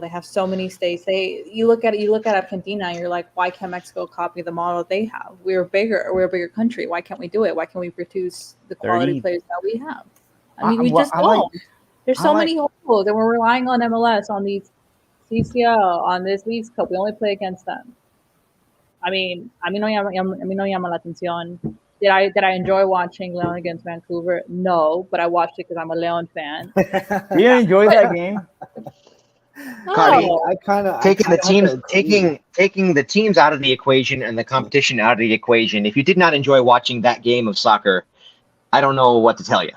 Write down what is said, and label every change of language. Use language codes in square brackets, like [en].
[en] They have so many states. You look at Argentina, and you're like, why can't Mexico copy the model they have? We're a bigger country. Why can't we do it? Why can't we produce the quality players that we have? I mean, we just don't. There's so many holes, and we're relying on MLS, on these CCL, on this Leagues Cup. We only play against them. [es] I mean, a mí no llama la atención. [en] Did I enjoy watching Leon against Vancouver? No, but I watched it because I'm a Leon fan. You enjoy that game? No. I kind of taking the teams out of the equation and the competition out of the equation. If you did not enjoy watching that game of soccer, I don't know what to tell you.